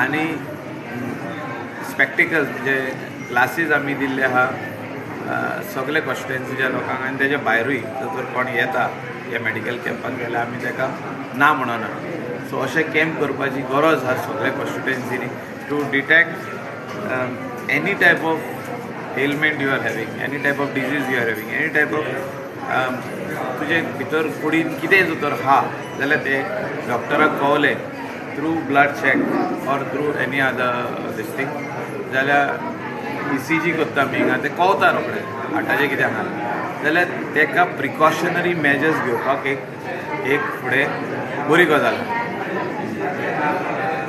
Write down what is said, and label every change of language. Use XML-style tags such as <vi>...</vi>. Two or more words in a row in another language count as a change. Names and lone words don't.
<kok>आनी स्पेक्टिकल्स म्हणजे ग्लासीस आमी दिल्ले आहा सगळे कॉन्स्टिट्युएन्सीच्या लोकांक. आनी तेजे भायरूय जर कोण येता ह्या मेडिकल कॅम्पाक जाल्यार आमी ताका ना म्हणना. सो अशे कॅम्प करपाची गरज आहा सगळे कॉन्स्टिट्युएन्सीनी</kok> <en>to detect any type of ailment you are having, any type of disease you are having, any type</en> <kok>ऑफ तुजे भितर कुडीन कितेंय जर आहा जाल्यार ते डॉक्टराक कळवलें</kok> <en>through blood check or through any other this thing</en> <kok>जाल्यार ECG करता आमी हिंगा ते कळटा रोखडे हार्टाचें कितें आहा जाल्यार ताका</kok> <en>precautionary measures</en> <kok>घेवपाक एक फुडें बरी गजाल.</kok>